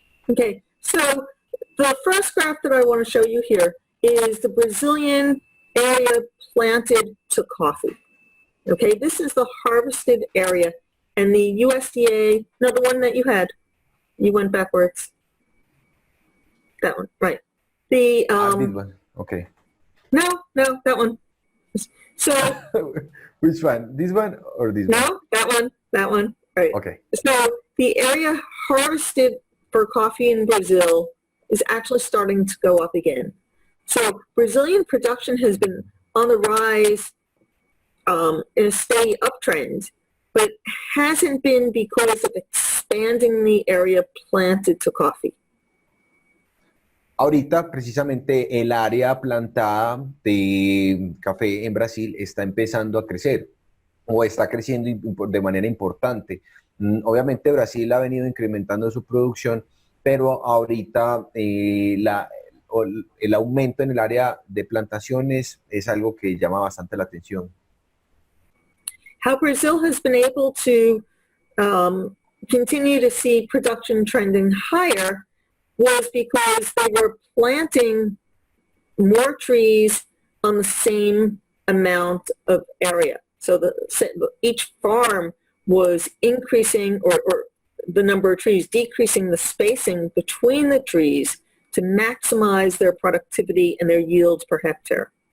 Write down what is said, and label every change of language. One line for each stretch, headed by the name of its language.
English: Okay, so the first graph that I want to show you here is the Brazilian area planted to coffee. Okay, this is the harvested area, and the USDA, no, the one that you went backwards. That one, right. The This one. Okay. no, that one. So Which one? This one or this one? no, that one, right. Okay. So the area harvested for coffee in Brazil is actually starting to go up again. So Brazilian production has been on the rise in a steady uptrend, but hasn't been because of expanding the area planted to coffee.
Spanish: Ahorita precisamente el área plantada de café en Brasil está empezando a crecer o está creciendo de manera importante. Obviamente Brasil ha venido incrementando su producción, pero ahorita el aumento en el área de plantaciones es algo que llama bastante la atención.
English: How Brazil has been able to continue to see production trending higher was because they were planting more trees on the same amount of area. So each farm was increasing or the number of trees, decreasing the spacing between the trees to maximize their productivity and their yields per hectare.